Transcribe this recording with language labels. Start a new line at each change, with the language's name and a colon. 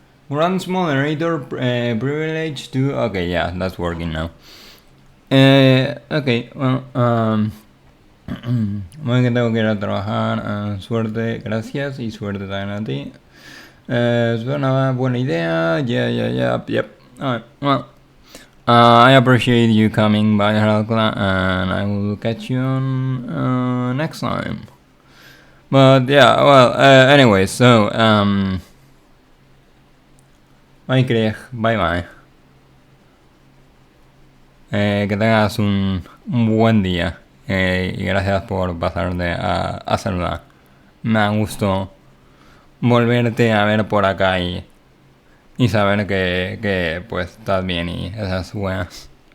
English: Runs moderator privilege to... Okay, yeah, that's working now.
Spanish: Okay, bueno, que tengo que ir a trabajar. Suerte, gracias, y suerte también a ti. Es una buena idea. Yep.
English: Alright, well, I appreciate you coming by, Heralcla, and I will catch you on next time. But yeah, anyway, so, bye, Craig, bye.
Spanish: Que tengas un buen día. Y gracias por pasarte a saludar. Me gustó volverte a ver por acá y saber que pues estás bien y esas buenas.